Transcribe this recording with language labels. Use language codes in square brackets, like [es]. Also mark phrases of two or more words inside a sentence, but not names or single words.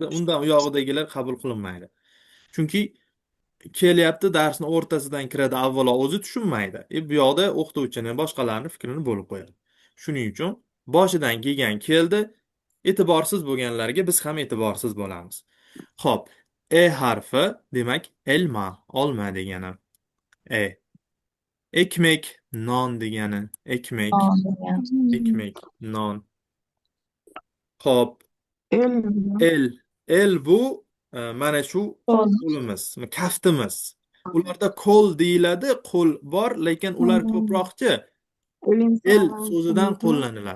[uz] Undan uyog'idagilar qabul qilinmaydi. Chunki kelyapti, darsni o'rtasidan kiradi, avvalo o'zi tushunmaydi. Bu yoqda o'qituvchini, boshqalarning fikrini bo'lib qo'yadi. Shuning uchun boshidan kelgan keldi, e'tiborsiz bo'lganlarga biz ham e'tiborsiz bo'lamiz. Xo'p, E harfi demak elma, olma degani. E. Ekmek, non degani. Ekmek, ekmek, non. Xo'p, el. El bu mana shu qo'limiz, kaftimiz. Ularda qo'l deyiladi, qo'l bor, lekin ular ko'proqchi el so'zidan qo'llaniladi.